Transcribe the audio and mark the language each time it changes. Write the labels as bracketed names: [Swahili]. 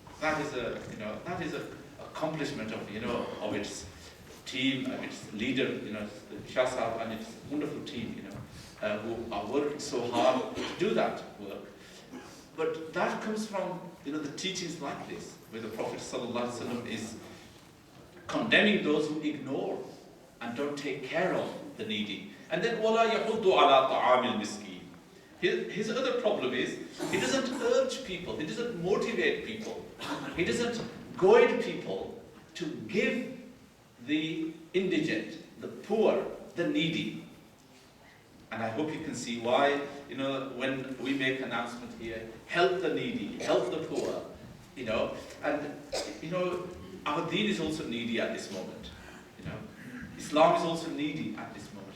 [English] That is a accomplishment of its team, of its leader, Shah Sahab and its wonderful team, who are working so hard to do that work. But that comes from, the teachings like this, where the Prophet ﷺ is condemning those who ignore and don't take care of the needy. And then, [Arabic] وَلَا يَحُضُّ عَلَىٰ طَعَامِ الْمِسْكِينِ. [English] His other problem is, he doesn't urge people, he doesn't motivate people, he doesn't goad people to give the indigent, the poor, the needy. And I hope you can see why, when we make an announcement here, help the needy, help the poor, and, our deen is also needy at this moment, Islam is also needy at this moment.